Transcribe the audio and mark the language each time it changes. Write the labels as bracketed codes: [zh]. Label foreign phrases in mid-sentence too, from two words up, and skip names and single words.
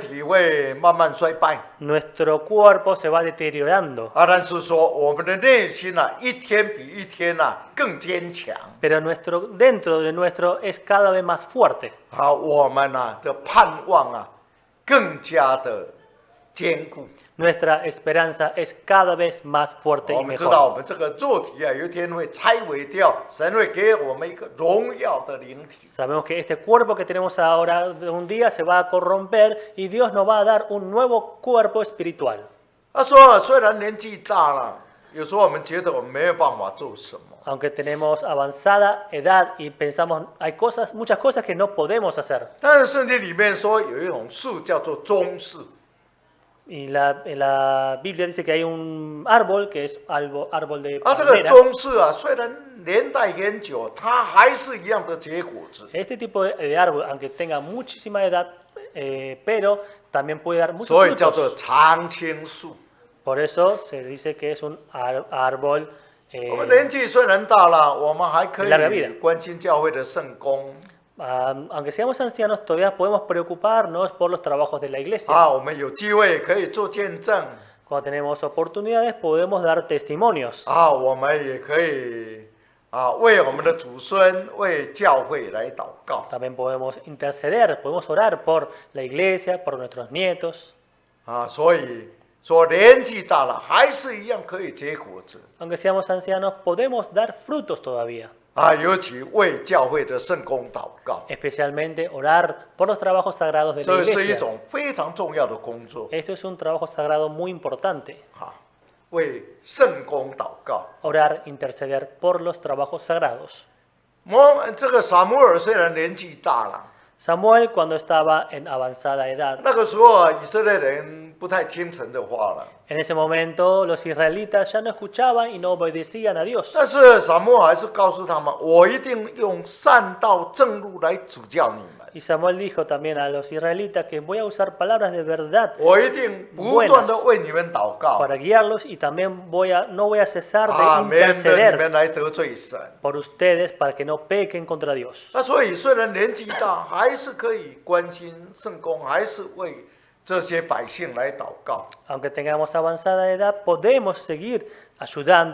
[zh] 体会慢慢衰败 [es] nuestro cuerpo se va deteriorando, [zh] 但是说我们的内心一天比一天更坚强 [es] pero dentro de nuestro es cada vez más fuerte. [zh] 我们的盼望更加的坚固。 [es] Nuestra esperanza es cada vez más fuerte [zh] 我 [es] y [zh] 们知道我 [es] mejor. [zh] 们这个肉体有一天会拆毁掉，神会给我们一个荣耀的灵体。 [es] Sabemos que este cuerpo que tenemos ahora un día se va a corromper y Dios nos va a dar un nuevo cuerpo espiritual. [zh] 他说虽然年纪大了，有时候我们觉得我们没有办法做什么。 [es] Aunque tenemos avanzada edad y pensamos, hay muchas cosas que no podemos hacer. [zh] 但是圣经里面说有一种树叫做棕树， [es] Y en la Biblia dice que hay un árbol que es árbol de [zh] 这个 [es] palmera. [zh] 棕树虽然年代很久，它还是一样的结果子。 [es] Este tipo de árbol, aunque tenga muchísima edad, pero también puede dar muchos [zh] 所以叫做 [es] frutos. [zh] 常青树。 [es] Por eso se dice que es un árbol [zh] 我们年纪虽然大了，我们还可 [es] larga vida [zh] 以关心教会的圣工 [es] aunque seamos ancianos, todavía podemos preocuparnos por los trabajos de la iglesia. [zh] 我们有机会可以做见证 [es] Cuando tenemos oportunidades, podemos dar testimonios. [zh] 我们也可以为我们的祖孙、为教会来祷告 [es] También podemos interceder, podemos orar por la iglesia, por nuestros nietos. [zh] 所以说年纪大了还是一样可以结果子 [es] Aunque seamos ancianos, podemos dar frutos todavía. [zh] 尤其为教会的圣工祷告， [es] Especialmente orar por los trabajos sagrados de la [zh] 这是一 [es] iglesia. [zh] 种非常重要的工作 [es] Esto es un trabajo sagrado muy importante. [zh] 为圣工祷告。 [es] Orar, interceder por los trabajos sagrados. [zh] 这个撒母耳虽然年纪大了， [es] Samuel, cuando estaba en avanzada edad, [zh] 那个时候以色列人不太听神的话了。 [es] en ese momento los israelitas ya no escuchaban y no obedecían a Dios. [zh] 但是撒母耳还是告诉他们：“我一定用善道正路来指教你们， [es] Y Samuel dijo también a los israelitas que voy a usar palabras de verdad [zh] 我一定不断的为你们祷告， [es] para guiarlos y también no voy a cesar de [zh] 免得你 [es] interceder [zh] 们来得罪神。 [es] por ustedes para que no pequen contra Dios. [zh] 所以虽然年纪大，还是可以关心圣工，还是为这些百姓来祷告。 [es] Aunque tengamos avanzada edad, podemos seguir ayudando en los trabajos